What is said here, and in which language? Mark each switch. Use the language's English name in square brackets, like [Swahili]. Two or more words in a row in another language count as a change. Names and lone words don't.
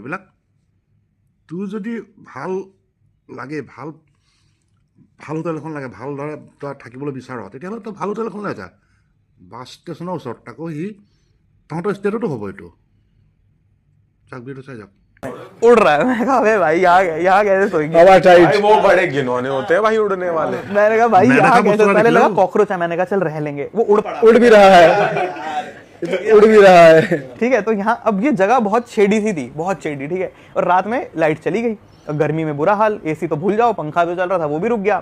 [Assamese] এইবিলাক তোৰ যদি ভাল লাগে, ভাল হোটেল এখন লাগে, ভালদৰে তই থাকিবলৈ বিচাৰ, তেতিয়াহ'লে তই ভাল হোটেল এখনলৈ যা, বাছ ষ্টেচনৰ ওচৰত। তাকো সি তহঁতৰ ষ্টেটতো হ'ব এইটো। চাওক, ভিডিঅ'টো চাই যাওক। [Hindi] उड़ रहा है। मैं कहा अबे भाई यहाँ कैसे सोएंगे? भाई वो बड़े घिनौने होते हैं भाई उड़ने वाले। मैंने कहा भाई यहाँ कैसे, पहले लगा कॉकरोच है, मैंने कहा चल रह लेंगे, वो उड़ भी रहा है, ठीक है। तो यहाँ अब ये जगह बहुत शेडी सी थी, बहुत शेडी, ठीक है। और रात में लाइट चली गई, और गर्मी में बुरा हाल, एसी तो भूल जाओ, पंखा जो चल रहा था वो भी रुक गया।